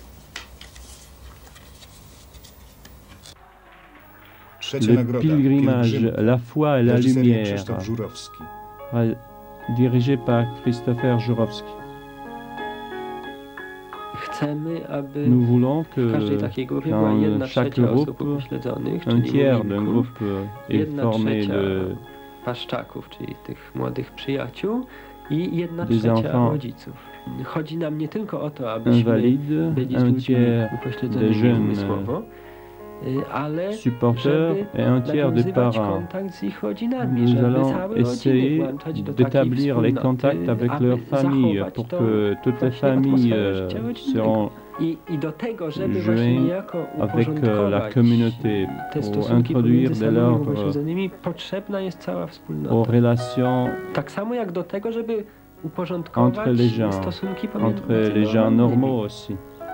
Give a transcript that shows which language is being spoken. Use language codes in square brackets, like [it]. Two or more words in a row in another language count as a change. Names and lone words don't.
[fr] Le pilgrimage, la foi et la lumière, dirigé par Krzysztofer Żurowski. Nous voulons que dans chaque groupe, un tiers d'un groupe est formé de [pl] paszczaków, czyli tych młodych przyjaciół, i 1/3 rodziców. Chodzi nam nie tylko o to, abyśmy byli ludźmi upośledzonymi umysłowo, ale żeby nawiązywać kontakt z ich rodzinami, żeby całe rodziny włączać do takiej wspólnoty, aby zachować [fr] toutes les familles seront [pl] i do tego, żeby właśnie niejako [fr] avec la communauté pour introduire de l'ordre [pl] potrzebna jest cała wspólnota. [fr] aux relations [pl] Tak samo jak do tego, żeby uporządkować stosunki pomiędzy [fr] entre les gens normaux aussi.